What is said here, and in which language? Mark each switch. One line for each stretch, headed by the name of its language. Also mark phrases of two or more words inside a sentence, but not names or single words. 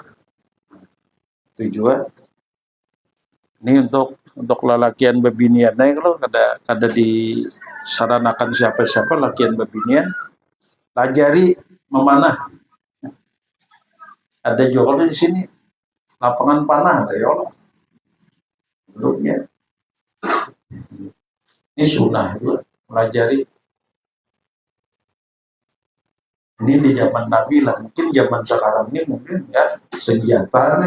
Banjar: Tujuan ini untuk lelakian bebinian. Nah kalau kada disaranakan siapa-siapa lakian bebinian, ajari memanah. Ada juga di sini lapangan panah ada ya Allah. Bentuknya. Ini sunnah juga pelajari. Ini di zaman Nabi lah, mungkin zaman sekarang ini mungkin ya senjata nih.